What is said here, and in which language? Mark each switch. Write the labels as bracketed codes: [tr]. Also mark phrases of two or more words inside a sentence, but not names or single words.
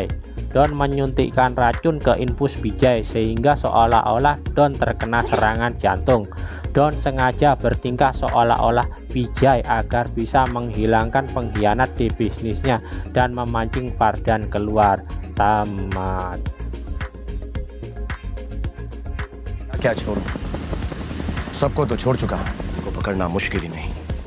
[id] Don menyuntikkan racun ke infus Vijay sehingga seolah-olah Don terkena serangan jantung. Don sengaja bertingkah seolah-olah Vijay agar bisa menghilangkan pengkhianat di bisnisnya dan memancing Vardhan keluar. Tamat. [hi] क्या छोड़ूं? सबको तो छोड़ चुका हूं, को पकड़ना मुश्किल ही नहीं।